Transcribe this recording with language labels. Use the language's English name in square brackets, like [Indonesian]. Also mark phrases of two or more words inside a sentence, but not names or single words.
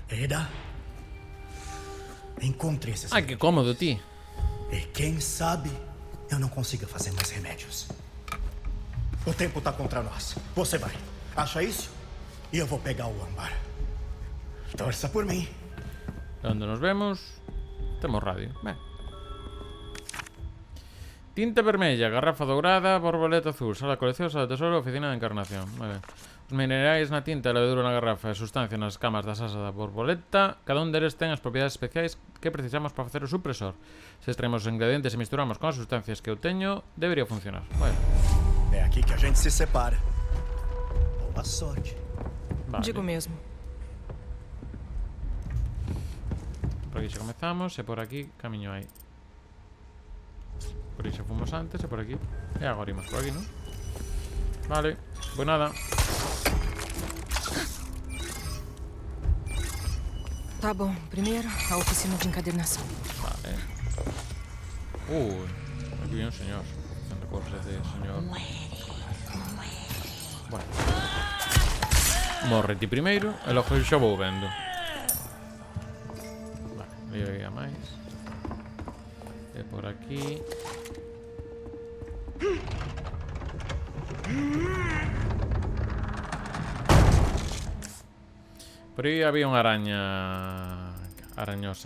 [Portuguese] Ada, encontre esses [Galician] Ai, que cómodo, ti. [Portuguese] E quem sabe eu não consiga fazer mais remédios. O tempo tá contra nós. Você vai. Acha isso? E eu vou pegar o âmbar. Torça por mim. Onde nos vemos? Temos radio. Ben. [Galician] Tinta vermella, garrafa dourada, borboleta azul, sala de colección, sala de tesoro, oficina de encarnación. Moi ben. Os minerais na tinta, a levedura na garrafa e a sustancia nas camas da asa da borboleta, cada un deles ten as propiedades especiais que precisamos para facer o supresor. Se extraemos os ingredientes e misturamos con as sustancias que eu teño, debería funcionar. Bueno. [Portuguese] É aqui que a gente se separa. Boa sorte. [Galician] Vale. Digo mesmo. Por aquí xa comezamos e por aquí camiño hai. Por aí xa fomos antes e por aquí. E agora imos por aquí, non? Vale, pois nada. [Portuguese] Tá bom. Primeiro, a oficina de encadernação. [Spanish] Vale. Aquí viene un señor. Haciendo cosas de señor. Bueno. [Galician] Morre ti primeiro e logo xa vou vendo. Vale, aí a máis. E por aquí. Por aí había unha araña arañosa.